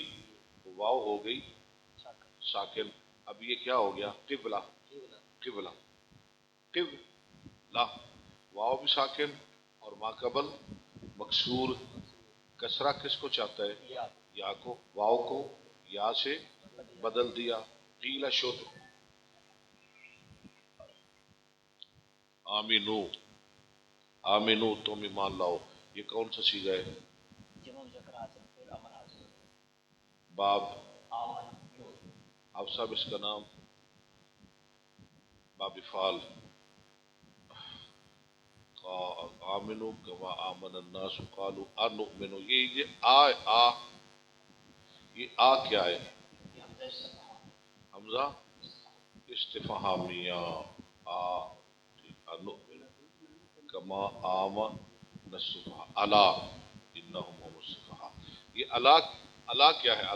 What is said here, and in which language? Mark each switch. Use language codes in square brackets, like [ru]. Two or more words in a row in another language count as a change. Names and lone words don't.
[ur] واو ہو گئی ساکن. اب یہ کیا ہو گیا؟ قبلہ. قبلہ قبلہ. واو بھی ساکن اور ما قبل مکسور. کسرہ کس کو چاہتا ہے؟ یا کو. واو کو یا سے بدل دیا. [fa] قیل شد. [ur] آمینو. آمینو تم ایمان لاؤ. یہ کون سا صیغہ ہے؟ باب. اب صاحب اس کا نام باب فعال. [ar] آمنو کما آمن الناس قالوا انؤمن. [ur] یہ آ کیا ہے؟ حمزہ استفہامیہ. [ar] انؤمن کما آمن السفہاء. الا انہم هم السفہاء. [ur] یہ الا کیا ہے؟